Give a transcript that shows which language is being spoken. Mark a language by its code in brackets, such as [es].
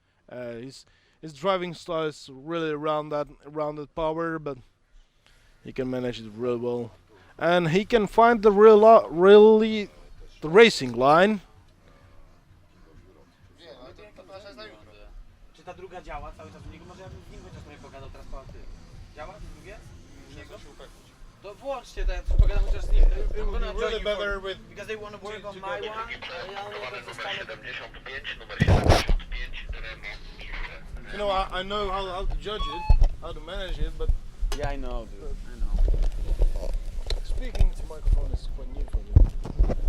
[en] His driving style is really around that power, but he can manage it real well, and he can find the really the racing line. [pl] Czy ta druga działa cały czas u niego? Może ja bym z nim chociaż trochę pogadał teraz po ty. Działa to drugie? U niego? To włączcie, to ja pogadam chociaż z nim. [en] I'm gonna join you better with because they want to work on my one. [pl] Ja nie zostanę. [en] You know, I know how to judge it, how to manage it, but Yeah, I know, dude. I know. speaking to microphone is quite new for me.